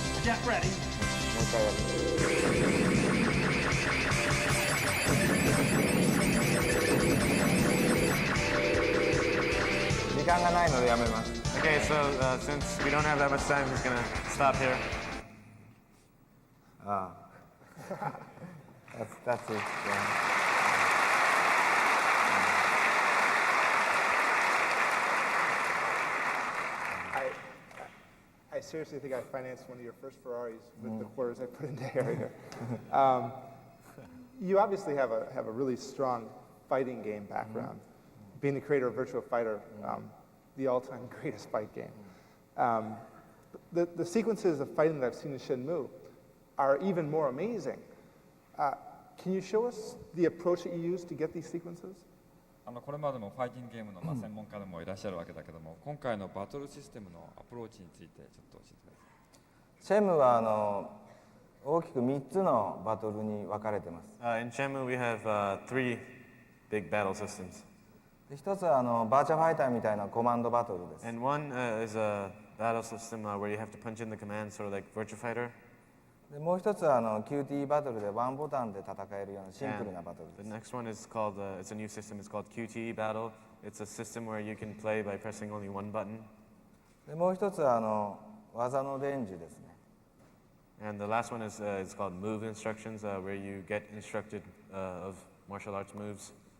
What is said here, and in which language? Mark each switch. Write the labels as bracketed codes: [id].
[en] Get ready. [ja] もう一回やる。時間がないのでやめます。 [en] Okay, so since we don't have that much time, he's gonna stop here. ああ。that's it. I seriously think I financed one of your first Ferraris with the quarters I put into Harrier. You obviously have a really strong fighting game background, being the creator of Virtua Fighter, the all-time greatest fight game. The sequences of fighting that I've seen in Shenmue are even more amazing. Can you show us the approach that you use to get these sequences? [ja] これまでもファイティングゲームの専門家でもいらっしゃるわけだけども、今回のバトルシステムのアプローチについてちょっと教えてください。シェムは大きく3つのバトルに分かれてます。 [en] In Shenmue, we have 3 big battle systems. [ja] で一つはバーチャファイターみたいなコマンドバトルです。 [en] And one is a battle system where you have to punch in the commands, sort of like Virtua Fighter. [ja] でもう一つはQTE バトルでワンボタンで戦えるようなシンプルなバトル [en] The [ja] です。 [en] next one is called, it's a new system, it's called QTE Battle. It's a system where you can play by pressing only one button. [ja] でもう一つは技の伝授ですね。 [en] And the last one is it's called move instructions, where you get instructed of martial arts moves.